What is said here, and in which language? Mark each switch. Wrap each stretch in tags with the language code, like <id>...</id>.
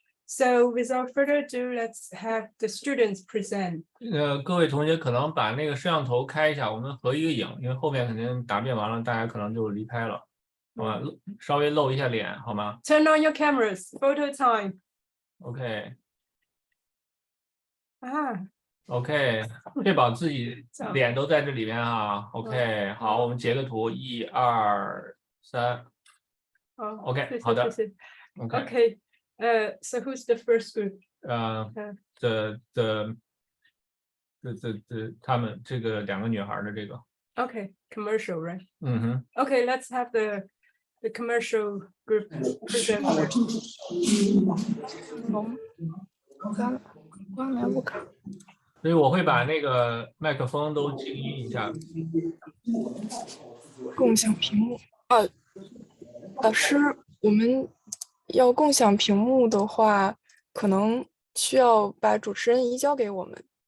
<en>So without further ado, let's have the students present.</en> <zh>各位同学可能把那个摄像头开一下，我们合一个影，因为后面肯定答辩完了，大家可能就离开了，好吧？稍微露一下脸，好吗</zh> <en>Turn on your cameras. Photo time. ？OK Ah,</en> <zh>OK，确保自己脸都在这里面啊。 OK， 好，我们截个图，1、2、3。OK， 好的。</zh> <en>OK. So who's the first group?</en> <zh>他们这个2个女孩的这个。</zh> <en>Okay, commercial, right? 嗯哼。 Okay, let's have the commercial group present.</en> <zh>光源不卡。所以我会把那个麦克风都静音一下。共享屏幕。老师，我们要共享屏幕的话，可能需要把主持人移交给我们。</zh>